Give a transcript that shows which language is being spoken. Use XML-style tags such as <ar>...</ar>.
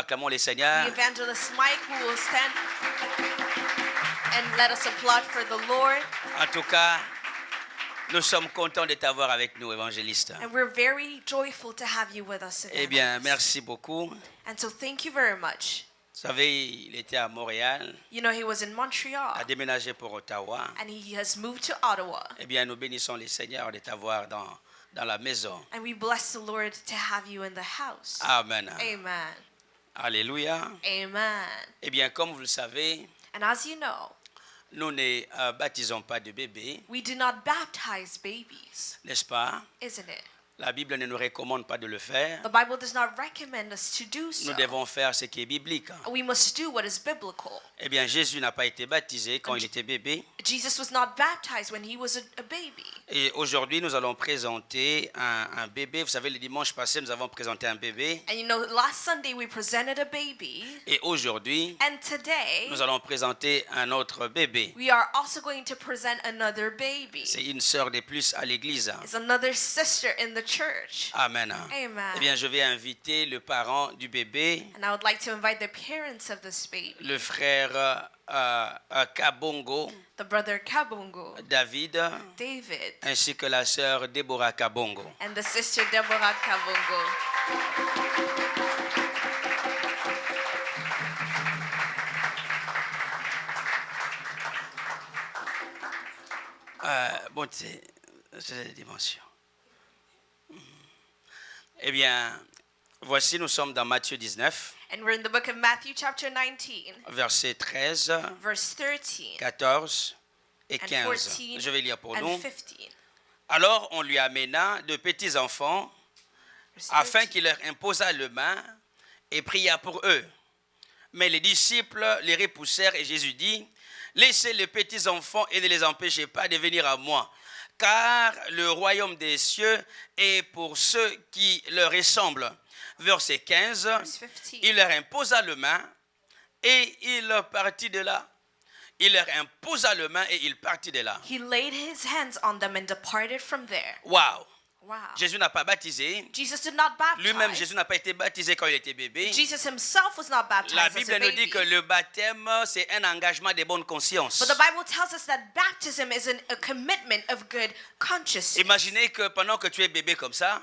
<fr>Acclamons le</fr> <en>The</en> <fr>Seigneur.</fr> <en>evangelist Mike, who will stand and let us applaud for the Lord.</en> <fr>En tout cas, nous sommes contents de t'avoir avec nous, évangéliste.</fr> <en>And we're very joyful to have you with us.</en> <fr>Eh bien,</fr> <en>evangelist.</en> <fr>merci beaucoup.</fr> <en>And so thank you very much.</en> <fr>Vous savez, il était à Montréal,</fr> <en>You know, he was in a Montreal</en> <fr>déménagé pour Ottawa.</fr> <en>and he has moved to Ottawa.</en> <fr>Eh bien, nous bénissons le Seigneur de t'avoir dans la maison.</fr> <en>And we bless the Lord to have you in the house. Amen. Amen. Alléluia. Amen.</en> <fr>Eh bien, comme vous le savez,</fr> <en>And as you know,</en> <fr>nous ne baptisons pas de bébés,</fr> <en>we do not baptize babies,</en> <fr>n'est-ce pas?</fr> <en>isn't it?</en> <fr>La Bible ne nous recommande pas de le faire.</fr> <en>The Bible does not recommend us to do so.</en> <fr>Nous devons faire ce qui est biblique.</fr> <en>We must do what is biblical.</en> <fr>Eh bien, Jésus n'a pas été baptisé quand il était bébé.</fr> <en>Jesus was not baptized when he was a baby.</en> <fr>Et aujourd'hui, nous allons présenter un bébé. Vous savez, le dimanche passé, nous avons présenté un bébé.</fr> <en>And you know, last Sunday we presented a baby,</en> <fr>Et aujourd'hui,</fr> <en>and today</en> <fr>nous allons présenter un autre bébé.</fr> <en>we are also going to present another baby.</en> <fr>C'est une sœur de plus à l'église.</fr> <en>It's another sister in the church. Amen. Amen.</en> <fr>Eh bien, je vais inviter le parent du bébé,</fr> <en>And I would like to invite the parents of this baby,</en> <fr>le frère Kabongo,</fr> <en>the brother Kabungo, David, David,</en> <fr>ainsi que la sœur Deborah Kabongo.</fr> <en>and the sister Deborah Kabungo.</en> <fr>bonté, c'est la dimension. Eh bien, voici, nous sommes dans Matthieu 19,</fr> <en>And we're in the book of Matthew, chapter 19,</en> <fr>versets 13,</fr> <en>verse 13</en> <fr>14 et</fr> <en>and 15. 14</en> <fr>Je vais lire pour</fr> <en>and</en> <fr>nous. 15. Alors on lui amena de petits enfants</fr> <en>Verse</en> <fr>afin 13. qu'il leur imposât le main et pria pour eux. Mais les disciples les repoussèrent et Jésus dit, laissez les petits enfants et ne les empêchez pas de venir à moi, car le royaume des cieux est pour ceux qui leur ressemblent. Verset 15, Verse 15. il leur imposa le main et il partit de là. Il leur imposa le main et il partit de là.</fr> <en>He laid his hands on them and departed from there. Waouh! Wow.</en> <fr>Jésus n'a pas baptisé.</fr> <en>Jesus did not baptize.</en> <fr>Lui-même, Jésus n'a pas été baptisé quand il était bébé.</fr> <en>Jesus himself was not baptized</en> <fr>La</fr> <en>as</en> <fr>Bible</fr> <en>a</en> <fr>nous dit</fr> <en>baby.</en> <fr>que le baptême, c'est un engagement de bonne conscience.</fr> <en>But the Bible tells us that baptism is a commitment of good consciousness.</en> <fr>Imaginez que pendant que tu es bébé comme ça,</fr>